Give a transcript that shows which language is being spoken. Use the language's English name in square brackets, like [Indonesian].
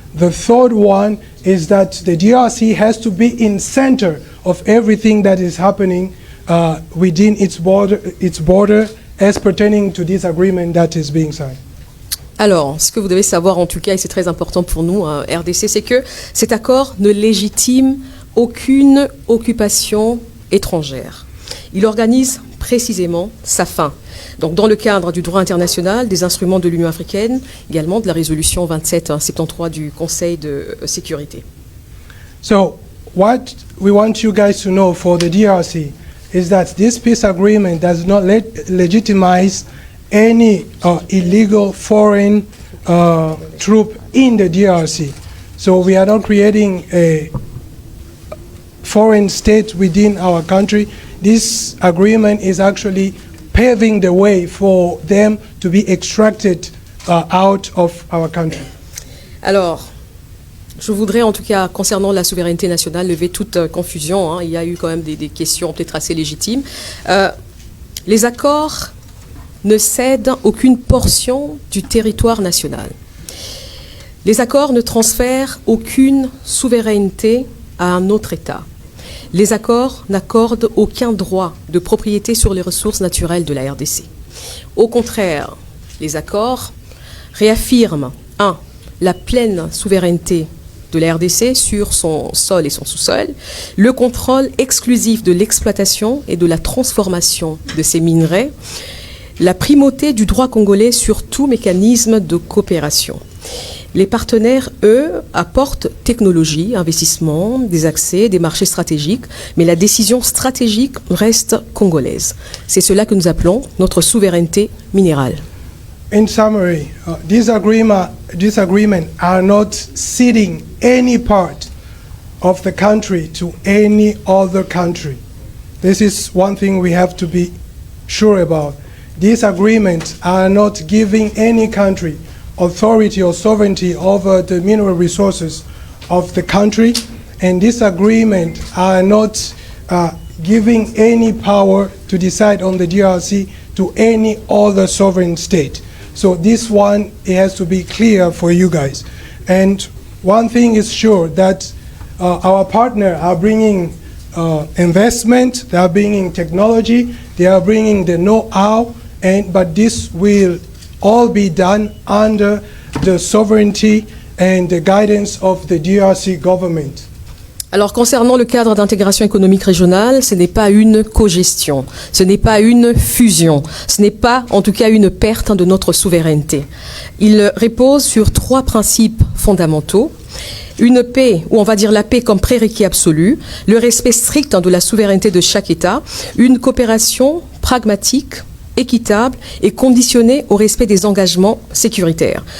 [English] The third one is that the DRC has to be in center of everything that is happening within its border as pertaining to this agreement that is being signed. [French] Alors, ce que vous devez savoir en tout cas, et c'est très important pour nous, RDC, c'est que cet accord ne légitime aucune occupation étrangère. Il organise précisément sa fin. Donc, dans le cadre du droit international, des instruments de l'Union africaine, également de la résolution 2773 du Conseil de sécurité. [English] So, what we want you guys to know for the DRC is that this peace agreement does not legitimize any illegal foreign troop in the DRC. So we are not creating a foreign state within our country. This agreement is actually paving the way for them to be extracted out of our country. [French] Alors, je voudrais en tout cas, concernant la souveraineté nationale, lever toute confusion. Il y a eu quand même des questions peut-être assez légitimes. Les accords ne cèdent aucune portion du territoire national. Les accords ne transfèrent aucune souveraineté à un autre État. Les accords n'accordent aucun droit de propriété sur les ressources naturelles de la RDC. Au contraire, les accords réaffirment 1. La pleine souveraineté de la RDC sur son sol et son sous-sol, le contrôle exclusif de l'exploitation et de la transformation de ces minerais, la primauté du droit congolais sur tout mécanisme de coopération. Les partenaires, eux, apportent technologie, investissement, des accès, des marchés stratégiques, mais la décision stratégique reste congolaise. C'est cela que nous appelons notre souveraineté minérale. [English] in summary, this agreement are not ceding any part of the country to any other country. This is one thing we have to be sure about. These agreements are not giving any country authority or sovereignty over the mineral resources of the country, and these agreements are not giving any power to decide on the DRC to any other sovereign state. So this one, it has to be clear for you guys. And one thing is sure, that our partners are bringing investment, they are bringing technology, they are bringing the know-how, but this will all be done under the sovereignty and the guidance of the DRC government. [French] Alors, concernant le cadre d'intégration économique régionale, ce n'est pas une cogestion, ce n'est pas une fusion, ce n'est pas, en tout cas, une perte de notre souveraineté. Il repose sur 3 principes fondamentaux. Une paix, ou on va dire la paix comme prérequis absolu, le respect strict de la souveraineté de chaque État, une coopération pragmatique, équitable et conditionnée au respect des engagements sécuritaires.